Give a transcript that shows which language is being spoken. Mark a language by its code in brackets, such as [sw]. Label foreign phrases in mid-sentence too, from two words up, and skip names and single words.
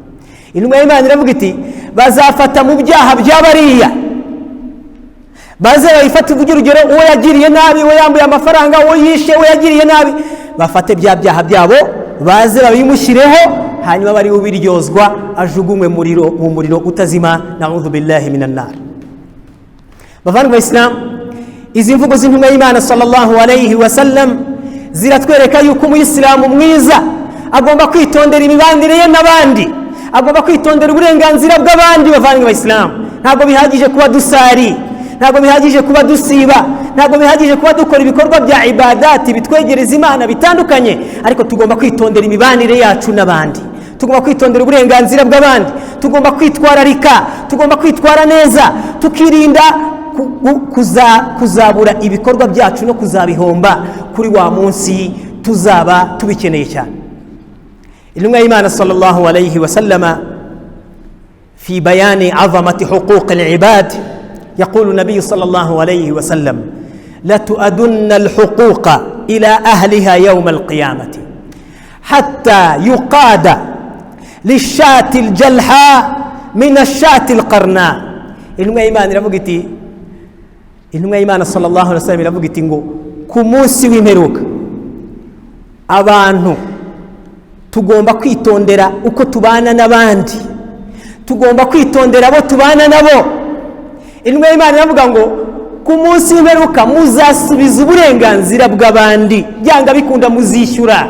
[rw] Intumwa y'Imana iravuga iti bazafata mu byaha by'abariya, baze bayifate urugero, uwo yagiriye nabi, uwo yambuye amafaranga, uwo yishe, uwo yagiriye nabi, bafate bya byaha byabo baze babimushyireho, hanyuma bari ubiryozwa ajugunywe mu muriro utazima, [ar] نعوذ بالله من النار. [rw] Bavandimwe b'Islam, izi mvugo z'intumwa y'Imana [ar] صلى الله عليه وسلم [rw] ziratwereka yuko umuyisilamu mwiza agomba kwitondera imibanire ye n'abandi, agomba kwitondera uburenganzira bw'abandi. Bavandimwe b'Islam, ntabwo bihagije kuba dusari, ntabwo bihagije kuba dusiba, ntabwo bihagije kuba dukora ibikorwa bya ibadati bitwegereza Imana bitandukanye, ariko tugomba kwitondera imibanire yacu n'abandi, tugomba kwitondera uburenganzira bw'abandi, tugomba kwitwararika, tugomba kwitwara neza, tukirinda kuzabura ibikorwa byacu no kuzabihomba kuri wa munsi tuzaba tubikeneye cyane. Intumwa y'Imana [ar] صلى الله عليه وسلم في بيان عظمة حقوق العباد يقول النبي صلى الله عليه وسلم لتؤدن الحقوق إلى أهلها يوم القيامة حتى يقاد للشاة الجلحاء من الشاة القرناء. [rw] Intumwa y'Imana iravuga iti, intumwa y'Imana [ar] صلى الله عليه وسلم [rw] iravuga iti ngo ku munsi w'imperuka abantu tugomba kwitondera uko tubana n'abandi, tugomba kwitondera abo tubana nabo. Intumwa y'Imana iravuga ngo ku munsi w'imperuka muzasubiza uburenganzira bw'abandi, byanga bikunda muzishyura.